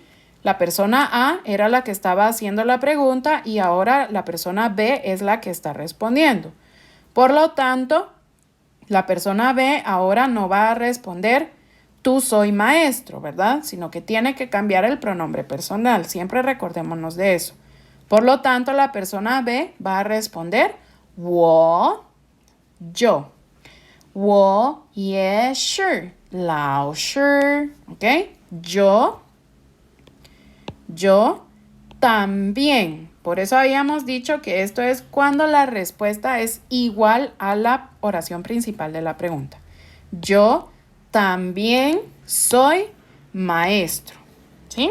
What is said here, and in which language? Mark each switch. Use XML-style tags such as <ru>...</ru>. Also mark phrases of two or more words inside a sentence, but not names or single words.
<es>La persona A era la que estaba haciendo la pregunta y ahora la persona B es la que está respondiendo. Por lo tanto, la persona B ahora no va a responder tú soy maestro, ¿verdad? Sino que tiene que cambiar el pronombre personal. Siempre recordémonos de eso. Por lo tanto, la persona B va a responder 我, yo.</es> <zh>我也是老师,</zh> <es>¿ok? Yo también. Por eso habíamos dicho que esto es cuando la respuesta es igual a la oración principal de la pregunta. Yo también soy maestro, ¿sí?</es>